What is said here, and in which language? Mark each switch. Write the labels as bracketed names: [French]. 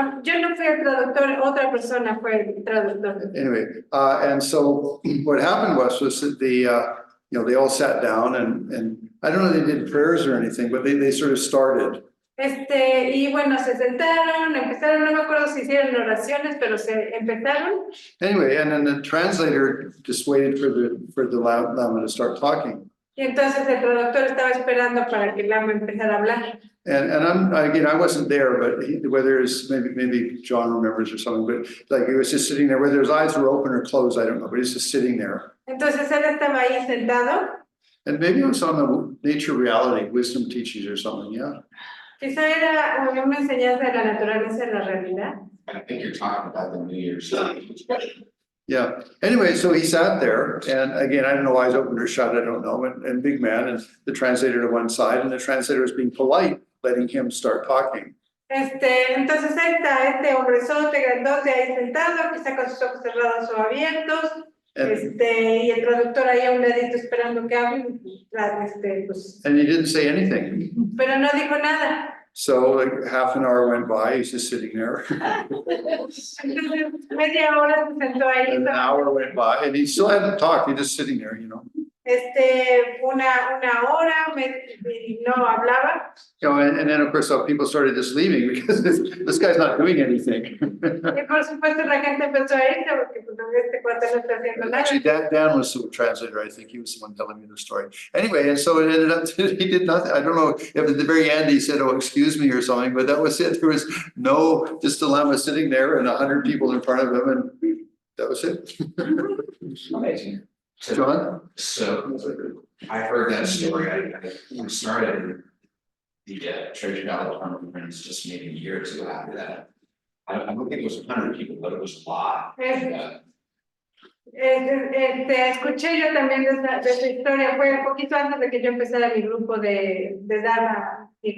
[Spanish] Yo no fui el traductor, otra persona fue el traductor. [English] Anyway, and so what happened was that they all sat down and I don't know if they did prayers or anything, but they sort of started. [Spanish] Y bueno, se sentaron, empezaron, no me acuerdo si hicieron oraciones, pero se empezaron. [English] Anyway, and then the translator just waited for the Lama to start talking. [Spanish] Y entonces el traductor estaba esperando para que el Lama empezara a hablar. [English] And I wasn't there, but whether it's maybe John remembers or something, but like he was just sitting there, whether his eyes were open or closed, I don't know, but he's just sitting there. [Spanish] Entonces él estaba ahí sentado. [English] And maybe it was on the nature reality, wisdom teachings or something, yeah. [Spanish] Quizá era una enseñanza de la naturaleza de la realidad. [English] I think you're talking about the New Year's Eve. Yeah. Anyway, so he sat there, and again, I don't know why he's open or shut, I don't know, and big man, and the translator to one side, and the translator was being polite, letting him start talking. [Spanish] Entonces está este hombrezote grandote ahí sentado, quizá con sus ojos cerrados o abiertos, y el traductor ahí a un ladito esperando que hable, pues. [English] And he didn't say anything. [Spanish] Pero no dijo nada. [English] So like half an hour went by, he's just sitting there. [Spanish] Entonces, media hora se sentó ahí. [English] And an hour went by, and he still hadn't talked, he's just sitting there, you know. [Spanish] Una hora, y no hablaba. [English] You know, and then of course people started just leaving because this guy's not doing anything. [Spanish] Y por supuesto la gente empezó a irse porque pues este cuate no está haciendo nada. [English] Actually, Dan was the translator, I think he was the one telling me the story. Anyway, and so it ended up, he did nothing. I don't know if at the very end he said, "Oh, excuse me," or something, but that was it. There was just the Lama sitting there and 100 people in front of him, and that was it. Amazing. John? So I heard that story. I started the Treasure Valley Conference just maybe a year or two after that. I don't think it was 100 people, but it was a lot. [Spanish] Escuché yo también de esa historia, fue un poquito antes de que yo empezara mi grupo de Dharma,